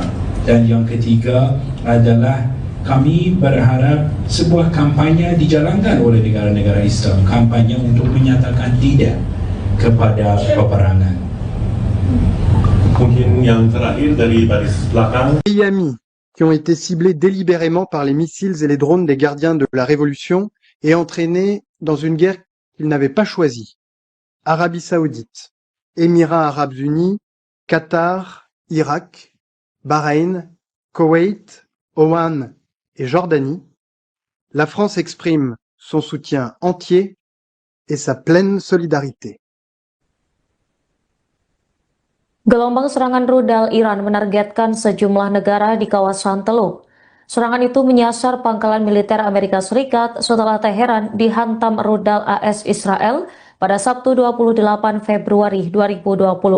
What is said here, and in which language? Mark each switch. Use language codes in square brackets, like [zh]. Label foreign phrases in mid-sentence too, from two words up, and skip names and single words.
[id] Dan yang ketiga adalah kami berharap sebuah kampanye dijalankan oleh negara-negara Islam, kampanye untuk menyatakan tidak kepada peperangan. Mungkin yang terakhir dari baris belakang. [fr] Pays qui ont été ciblés délibérément par les missiles et les drones des gardiens de la Révolution et entraînés dans une guerre qu'ils n'avaient pas choisie. Arabie Saoudite, Émirats Arabes Unis, Qatar, Irak, Bahreïn, Koweït, Oman et Jordanie, la France exprime son soutien entier et sa pleine solidarité. [id] Gelombang serangan rudal Iran menargetkan sejumlah negara di kawasan Teluk. Serangan itu menyasar pangkalan militer Amerika Serikat setelah Teheran dihantam rudal AS Israel pada Sabtu 28 Februari 2026.